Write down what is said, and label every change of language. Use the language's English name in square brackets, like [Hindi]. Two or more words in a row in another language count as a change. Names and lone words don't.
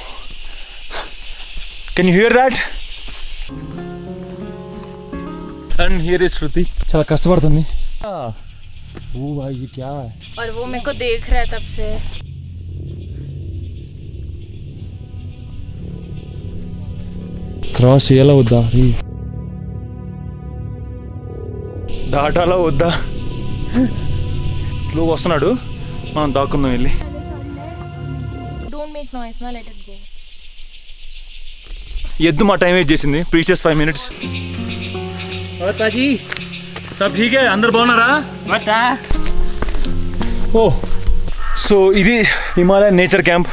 [English] Can you hear that? And here is Shruti. [Telugu] చాలా కష్టపడుతుంది. ఓ భాయ్ [Hindi] ये क्या है? और वो मेरे को देख रहा है तब से. [Telugu] క్రాస్ చేయాలా వద్దా? దాటాలా వద్దా? స్లోగా వస్తున్నాడు, మనం దాక్కుందాం వెళ్ళి. [English] Don't make noise, na, let it go. [Telugu] ఎద్దు మా [English] time waste [Telugu] చేసింది [English] precious 5 minutes. [Hindi] और पाजी सब ठीक है [Telugu] అందరు బాగున్నారా? [Hindi] बता [Telugu] ఓ సో ఇది హిమాలయన్ నేచర్ క్యాంప్.